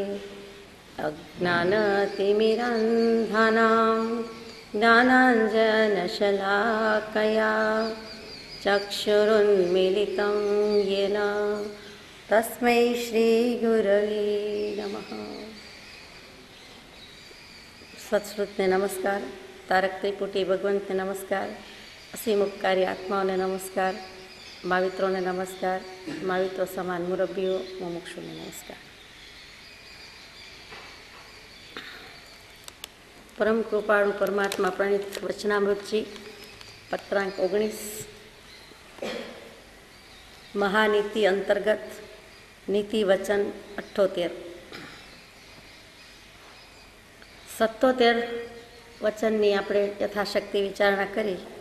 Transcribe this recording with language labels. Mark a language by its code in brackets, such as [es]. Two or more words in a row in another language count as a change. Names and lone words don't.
[sa] अज्ञानतिमिरान्धानां ज्ञानाञ्जनशलाकया चक्षुरुन्मीलितं येन तस्मै श्रीगुरवे नमः। [gu] સત્શ્રુતને નમસ્કાર, તારક ત્રિપુટી ભગવંતને નમસ્કાર, અસીમુપકારી આત્માઓને નમસ્કાર, માવિત્રોને નમસ્કાર, माविત્રો સમાન મુરબ્બીઓ મુમુક્ષુને નમસ્કાર। પરમ કૃપાળુ પરમાત્મા પ્રણીત વચનામૃતજી પત્રાંક 19 મહાનીતિ અંતર્ગત નીતિ વચન 78 77 વચનની આપણે યથાશક્તિ વિચારણા કરી।